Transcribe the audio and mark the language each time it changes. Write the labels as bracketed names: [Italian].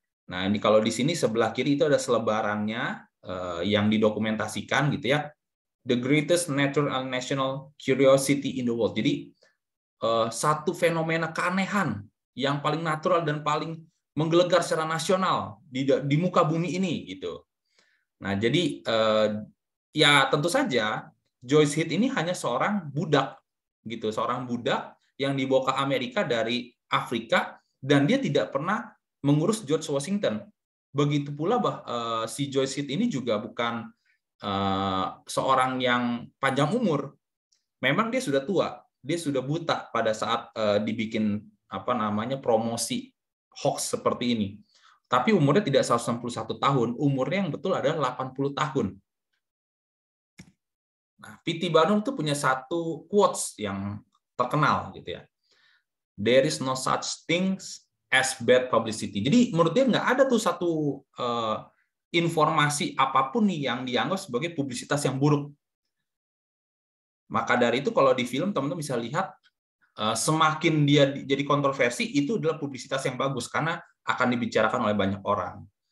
[Indonesian] Nah, ini kalau di sini sebelah kiri itu ada selebarannya yang didokumentasikan gitu ya. [English] The greatest natural and national curiosity in the world. [Indonesian] Jadi satu fenomena keanehan yang paling natural dan paling menggelegar secara nasional di muka bumi ini gitu. Nah, jadi ya tentu saja Joyce Heath ini hanya seorang budak gitu, seorang budak yang dibawa ke Amerika dari Afrika dan dia tidak pernah mengurus George Washington. Begitu pula si Joyce Heath ini juga bukan seorang yang panjang umur. Memang dia sudah tua, dia sudah buta pada saat dibikin promosi hoax seperti ini. Tapi umurnya tidak 161 tahun, umurnya yang betul adalah 80 tahun. Nah, P.T. Barnum itu punya satu quotes yang terkenal gitu ya. [English] There is no such things as bad publicity. [Indonesian] Jadi menurut dia nggak ada tuh satu informasi apapun nih yang dianggap sebagai publisitas yang buruk. Maka dari itu kalau di film teman-teman bisa lihat semakin dia jadi kontroversi itu adalah publisitas yang bagus karena akan dibicarakan oleh banyak orang.